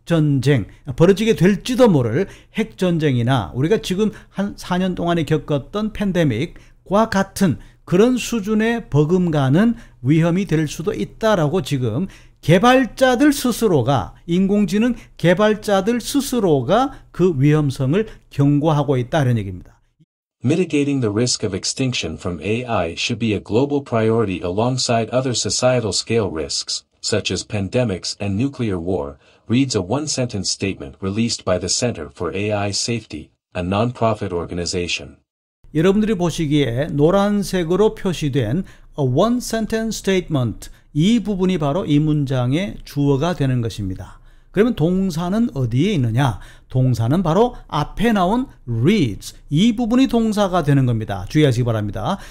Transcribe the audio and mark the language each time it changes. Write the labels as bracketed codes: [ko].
[ko] 핵전쟁, 벌어지게 될지도 모를 핵전쟁이나 우리가 지금 한 4년 동안에 겪었던 팬데믹과 같은 그런 수준의 버금가는 위험이 될 수도 있다라고 지금 개발자들 스스로가, 인공지능 개발자들 스스로가 그 위험성을 경고하고 있다 이런 얘기입니다. [en] Mitigating the risk of extinction from AI should be a global priority alongside other societal scale risks, such as pandemics and nuclear war, reads a one-sentence statement released by the Center for AI Safety, a non-profit organization. [ko] 여러분들이 보시기에 노란색으로 표시된 [en] a one-sentence statement, [ko] 이 부분이 바로 이 문장의 주어가 되는 것입니다. 그러면 동사는 어디에 있느냐? 동사는 바로 앞에 나온 reads, 이 부분이 동사가 되는 겁니다. 주의하시기 바랍니다.